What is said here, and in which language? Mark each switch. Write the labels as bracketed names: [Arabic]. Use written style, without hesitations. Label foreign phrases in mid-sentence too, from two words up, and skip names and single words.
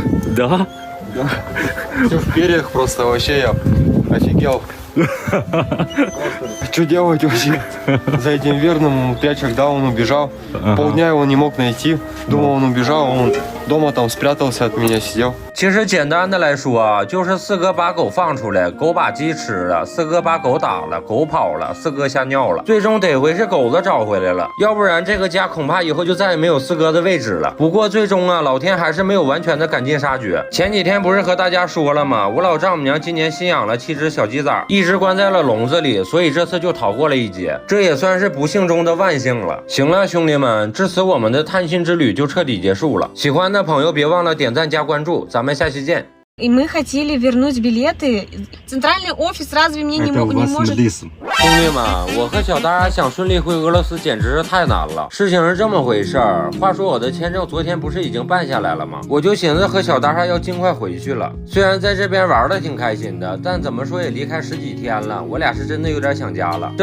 [Russian] Да? Да. Все в перьях, просто вообще я офигел. Что делать вообще? За этим верным 5 часов, да, он убежал. Полдня его не мог найти. Думал, он убежал, он дома там спрятался от меня, сидел. [Chinese] 其实简单的来说啊，就是四哥把狗放出来，狗把鸡吃了，四哥把狗打了，狗跑了，四哥吓尿了，最终得亏是狗子找回来了，要不然这个家恐怕以后就再也没有四哥的位置了。不过最终啊，老天还是没有完全的赶尽杀绝。前几天不是和大家说了吗？我老丈母娘今年新养了7只小鸡崽，一直关在了笼子里，所以这次就逃过了一劫，这也算是不幸中的万幸了。行了，兄弟们，至此我们的探亲之旅就彻底结束了。喜欢的朋友别忘了点赞加关注，咱们下期见。 [Russian] И мы хотели вернуть билеты. Центральный офис разве мне не может... [Chinese] 兄弟们，我和小大想顺利回俄罗斯简直是太难了。事情是这么回事儿，话说我的签证昨天不是已经办下来了吗？我就寻思和小大厦要尽快回去了。虽然在这边玩的挺开心的，但怎么说也离开10几天了，我俩是真的有点想家了。